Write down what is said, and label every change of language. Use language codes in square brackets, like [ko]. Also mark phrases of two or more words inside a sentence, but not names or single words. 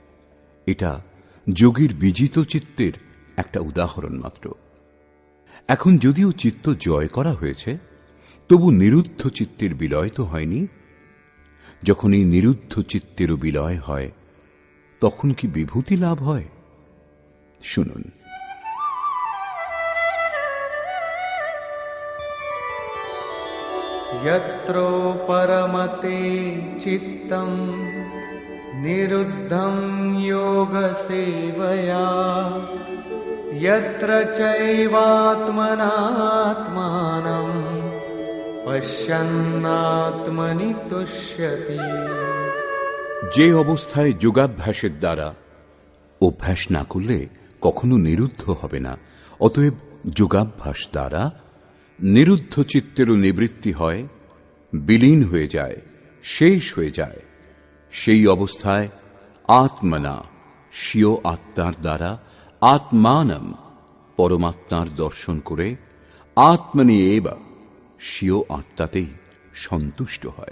[bn] এটা যোগীর বিজিত চিত্তের একটা উদাহরণ মাত্র। এখন যদিও চিত্ত জয় করা হয়েছে, তবু নিরুদ্ধ চিত্তের বিলয় তো হয়নি। যখন এই নিরুদ্ধ চিত্তেরও বিলয় হয়, তখন কি বিভূতি লাভ হয়? শুনুন। [sa] यत्रो परमते चित्तं निरुद्धं योगसेवया यत्र चैवात्मनात्मानं पश्यन्नात्मनि तुष्यति। [bn] যে অবস্থায় যোগাভ্যাসের দ্বারা অভ্যাস না করলে কখনো নিরুদ্ধ হবে না, অতএব যোগাভ্যাস দ্বারা নিরুদ্ধ চিত্তেরও নিবৃত্তি হয়, বিলীন হয়ে যায়, শেষ হয়ে যায়, সেই অবস্থায় আত্মনা স্বীয় আত্মার দ্বারা আত্মানম পরমাত্মার দর্শন করে আত্মনি এবা স্বীয় আত্মাতেই সন্তুষ্ট হয়।